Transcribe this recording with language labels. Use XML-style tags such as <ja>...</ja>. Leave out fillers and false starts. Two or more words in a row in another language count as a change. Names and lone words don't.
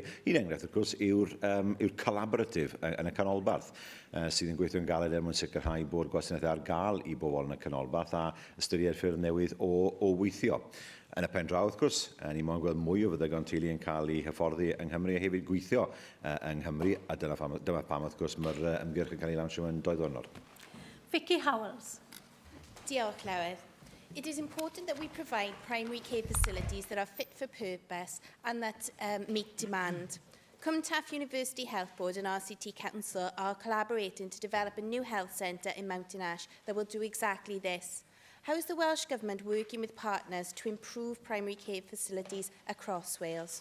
<cy>Un enghraifft, wrth gwrs, yw'r collaboratif yn y canolbarth sydd yn gweithio'n galed mwyn sicrhau bod gwasanaethau ar gael i bobl yn y canolbarth a ystyried ffyrdd newydd o weithio. Yn y pen draw, wrth gwrs, ni moyn gweld mwy o feddygon teulu yn cael eu hyfforddi yng Nghymru a hefyd gweithio yng Nghymru, a dyma pam, wrth gwrs, mae'r ymgyrch yn cael ei lansio yn 2 ddiwrnod. Vicky Howells. Diolch, Llywydd.</cy> <en>It is important that we provide primary care facilities that are fit for purpose and that meet demand. Cwmtaff University Health Board and RCT Council are collaborating to develop a new health centre in Mountain Ash that will do exactly this. How is the Welsh Government working with partners to improve primary care facilities across Wales?</en>